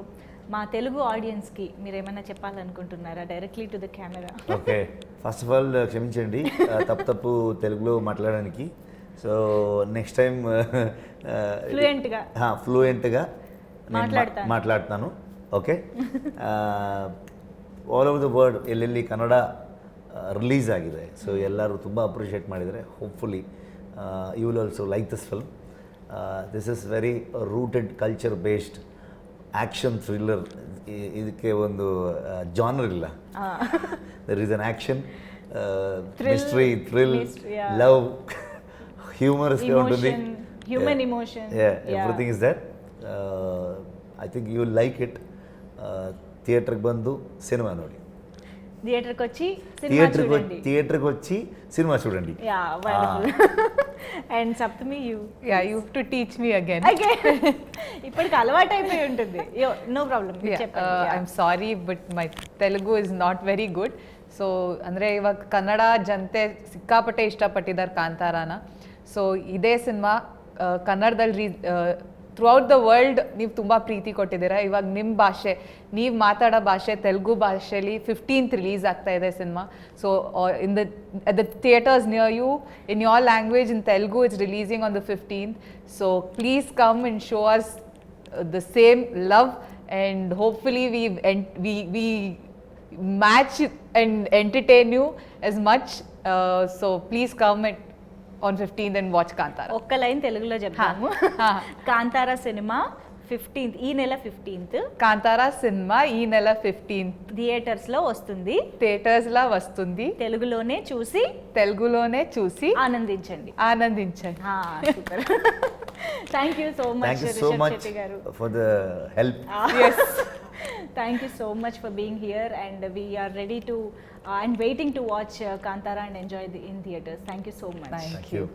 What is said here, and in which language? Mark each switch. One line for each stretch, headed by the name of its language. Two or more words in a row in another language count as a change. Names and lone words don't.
Telugu: మా తెలుగు ఆడియన్స్కి మీరు ఏమైనా చెప్పాలనుకుంటున్నారా
English: directly to the camera?
Telugu: ఓకే,
English: first of all
Telugu: క్షమించండి తప్పు తెలుగులో మాట్లాడడానికి. సో నెక్స్ట్ టైం ఫ్లూయెంట్గా మాట్లాడతాను. ఓకే,
English: all over the world
Kannada: ಎಲ್ಲೆಲ್ಲಿ ಕನ್ನಡ ರಿಲೀಸ್ ಆಗಿದೆ, ಸೊ ಎಲ್ಲರೂ ತುಂಬ ಅಪ್ರಿಷಿಯೇಟ್ ಮಾಡಿದ್ದಾರೆ.
English: Hopefully you will also like this film. This is very rooted culture based action thriller.
Kannada: ಇದಕ್ಕೆ ಒಂದು ಜಾನರ್ ಇಲ್ಲ.
English: There is an action, mystery, thrill, love,
Telugu: హ్యూమరస్ ఉంటుంది,
English: human emotion, Everything is that. I think you will like it.
Kannada: ಥಿಯೇಟ್ರಿಗೆ ಬಂದು ಸಿನಿಮಾ ನೋಡಿ.
Telugu: థియేటర్కి వచ్చి సినిమా చూడండి. థియేటర్కి వచ్చి సినిమా చూడండి.
English: Yeah wonderful. And Saptami you You to teach me again.
Telugu: ఇప్పటికి అలవాటు అయిపోయి ఉంటుంది.
English: no problem. I'm sorry but my Telugu is not very good.
Kannada: ಸೊ ಅಂದರೆ ಇವಾಗ ಕನ್ನಡ ಜನತೆ ಸಿಕ್ಕಾಪಟ್ಟೆ ಇಷ್ಟಪಟ್ಟಿದ್ದಾರೆ ಕಾಂತಾರಾನ. ಸೊ ಇದೇ ಸಿನಿಮಾ ಕನ್ನಡದಲ್ಲಿ
English: throughout the world
Kannada: ನೀವು ತುಂಬ ಪ್ರೀತಿ ಕೊಟ್ಟಿದ್ದೀರಾ. ಇವಾಗ ನಿಮ್ಮ ಭಾಷೆ, ನೀವು ಮಾತಾಡೋ ಭಾಷೆ ತೆಲುಗು ಭಾಷೆಯಲ್ಲಿ 15th ರಿಲೀಸ್ ಆಗ್ತಾ ಇದೆ ಸಿನಿಮಾ.
English: So in the theaters near you in your language in Telugu it's releasing on the 15th. So please come and show us the same love, and hopefully we match and entertain you as much. So please come on 15th and watch Kantara.
Telugu: ఒక్క లైన్ తెలుగులో చెప్తాము. కాంతారా సినిమా 15th, ఈ నెల 15th కాంతారా సినిమా ఈ నెల 15th థియేటర్స్ లో వస్తుంది. థియేటర్స్ లా వస్తుంది. తెలుగులోనే చూసి ఆనందించండి. సూపర్.
English: thank you so much
Telugu: రిషబ్ శెట్టి గారు
English: for the help. Yes. Thank you so much for being here, and we are ready to and waiting to watch Kantara and enjoy in theaters. Thank you so much. Thank you.